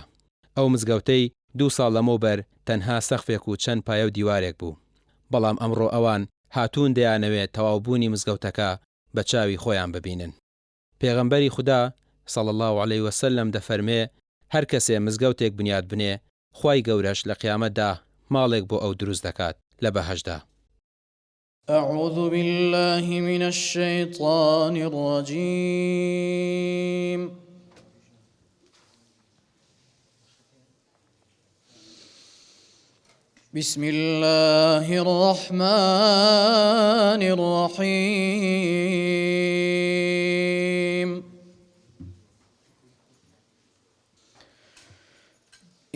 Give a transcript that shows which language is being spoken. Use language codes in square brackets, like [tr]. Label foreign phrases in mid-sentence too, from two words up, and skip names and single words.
[ckb] ئەو مزگەوتەی 2 ساڵ لەمەوبەر تەنها سەقفێک و چەند پایە و دیوارێک بوو، بەڵام ئەمڕۆ ئەوان هاتوون دەیانەوێت تەواوبوونی مزگەوتەکە بە چاوی خۆیان ببینن. پێغەمبەری خودا [ar] صلی الله علیه وسلم [ckb] دەفەرمێ هەر کەسێ مزگەوتێک بنیاد بنێ، خوای گەورەش لە قیامەتدا ماڵێک بۆ ئەو دروست دەکات لە بەهەشدا. [ar] أعوذ بالله من الشيطان الرجيم. بسم الله الرحمن الرحيم.